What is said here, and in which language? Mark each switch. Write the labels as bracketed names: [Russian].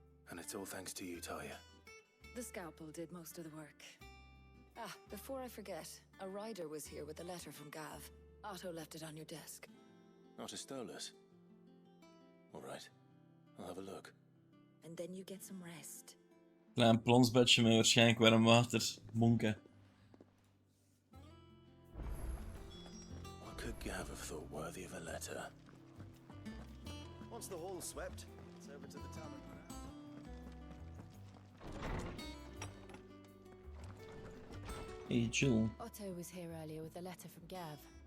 [English] And it's all thanks to you, Talia. The scalpel did most of the work. Ah, before I forget, a rider was here with a letter from Gav. Otto left it on your desk. Otto stole us. All right, I'll have a look. And then you get some rest. [Dutch] Klein plonsbedje met waarschijnlijk warm water. Monken. [English] What could Gav have thought worthy of a letter? Once the hall's swept, it's over to the tavern. Hey, Jill. Otto was here earlier with a letter from Gav.